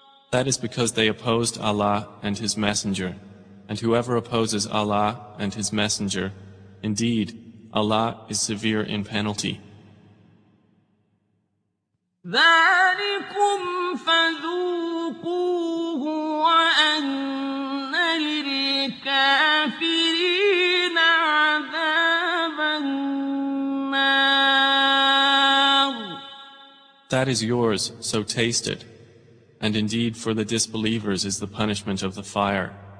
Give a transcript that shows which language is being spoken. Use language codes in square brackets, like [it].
[en] That is because they opposed Allah and His Messenger. And whoever opposes Allah and His Messenger, indeed, Allah is severe in penalty. [ar] ذلكم فذوقوه وأن للكافرين عذاب النار. [en] That is yours, so taste it. And indeed for the disbelievers is the punishment of the fire.